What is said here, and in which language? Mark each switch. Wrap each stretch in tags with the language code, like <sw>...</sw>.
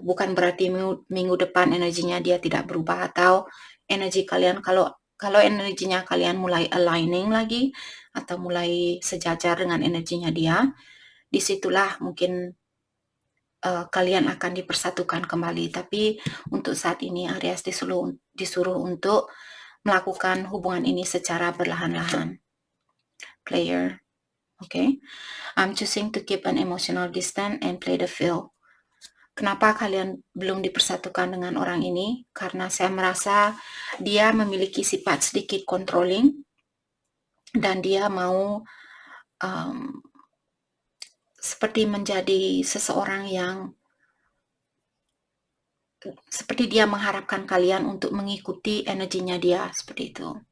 <id>Bukan berarti minggu depan energinya dia tidak berubah atau energi kalian kalau energinya kalian mulai aligning lagi atau mulai sejajar dengan energinya dia, disitulah mungkin kalian akan dipersatukan kembali. Tapi untuk saat ini Aries disuruh untuk melakukan hubungan ini secara perlahan-lahan.</id> <en>Player, okay? I'm choosing to keep an emotional distance and play the field.</en> <id>Kenapa kalian belum dipersatukan dengan orang ini? Karena saya merasa dia memiliki sifat sedikit controlling dan dia mau seperti menjadi seseorang yang seperti dia mengharapkan kalian untuk mengikuti energinya dia seperti itu.</id>